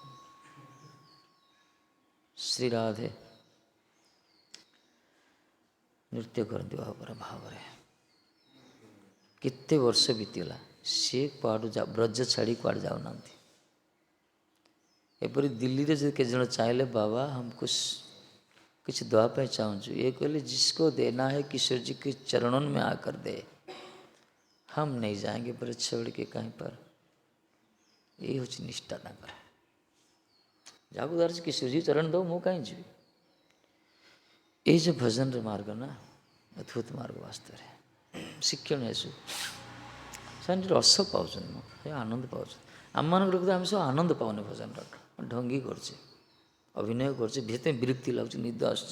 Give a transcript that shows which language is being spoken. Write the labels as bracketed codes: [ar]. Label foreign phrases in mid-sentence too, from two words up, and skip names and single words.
[or] ଶ୍ରୀ ରାଧେ ନୃତ୍ୟ କରନ୍ତି ଭାବରେ। କେତେ ବର୍ଷ ବିତିଗଲା, ସେ କୁଆଡ଼ୁ ବ୍ରଜ ଛାଡ଼ି କୁଆଡ଼େ ଯାଉନାହାନ୍ତି। ଏପରି ଦିଲ୍ଲୀରେ ଯଦି କେତେ ଜଣ ଚାହିଁଲେ, ବାବା ଆମକୁ କିଛି ଦେବା ପାଇଁ ଚାହୁଁଛୁ, [hi] ये कहले जिसको देना है किशोर जी के चरणों में आकर दे, हम नहीं जाएंगे ब्रज छोड़ के कहीं पर। [or] ये ହେଉଛି ନିଷ୍ଠା ତାଙ୍କର। ଯାହାକୁ ଧରିଛି କିଶୋର ଜି ଚରଣ ଦେବ, ମୁଁ କାହିଁ ଯିବି। ଏଇ ଯେଉଁ ଭଜନର ମାର୍ଗ ନା, ଅଦ୍ଭୁତ ମାର୍ଗ ବାସ୍ତବରେ ଶିକ୍ଷଣୀୟ। ଏସବୁ ସେମାନେ ରସ ପାଉଛନ୍ତି, ଆନନ୍ଦ ପାଉଛନ୍ତି। ଆମମାନଙ୍କର କିନ୍ତୁ ଆମେ ସବୁ ଆନନ୍ଦ ପାଉନି। ଭଜନର ଢଙ୍ଗି କରୁଛେ, ଅଭିନୟ କରୁଛେ, ସେଥିପାଇଁ ବିରକ୍ତି ଲାଗୁଛି, ନିଦ ଆସୁଛି।